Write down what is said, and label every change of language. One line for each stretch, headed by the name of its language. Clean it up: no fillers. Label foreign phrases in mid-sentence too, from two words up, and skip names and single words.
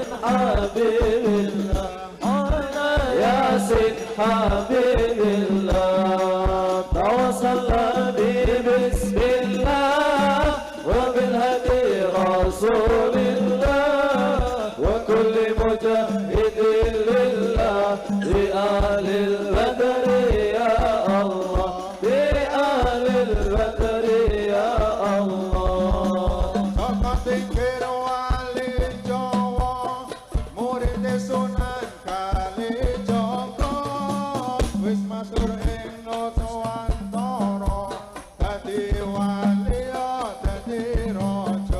Arabic: حبيب الله على ياسين حبيب الله توصلنا بسم الله وبالهدي رسول الله وكل مجاهد لله بآل البدر يا الله بآل البدر يا الله
Javanese: Tokoh tingkir wali Jawa, murid Sunan Kalijaga, wis matur ing Nuswantara, dadi wali ya dadi raja.